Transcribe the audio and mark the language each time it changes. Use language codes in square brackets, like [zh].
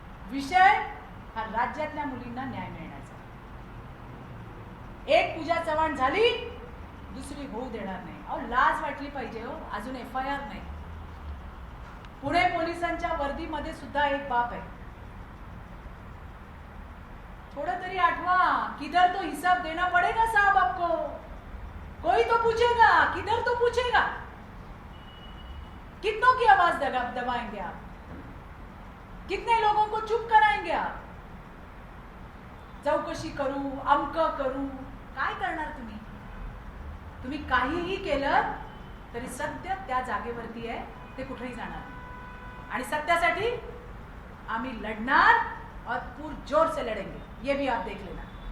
[mr] विषय हा राज्यातल्या मुलींना न्याय मिळण्याचा. एक पूजा चव्हाण झाली, दुसरी होऊ देणार नाही. अहो लाज वाटली पाहिजे हो. अजून FIR नाही. पुणे पोलिसांच्या वर्दीमध्ये सुद्धा एक बाप आहे. [hi] थोड़ा [mr] तरी आठवा, [hi] किधर तो हिसाब देना पड़ेगा साहब आपको. कोई तो पूछेगा, किधर तो पूछेगा. कितनों की आवाज दबाएंगे आप, कितने लोगों को चुप कराएंगे आप. [mr] चौकशी करू, अमक करू, काय करणार तुम्ही? तुम्ही काहीही केलं तरी सत्य त्या जागेवरती आहे, ते कुठेही जाणार नाही. आणि सत्यासाठी आम्ही लढणार [hi] और पुरजोर से लढेंगे, ये भी आप देख लेना.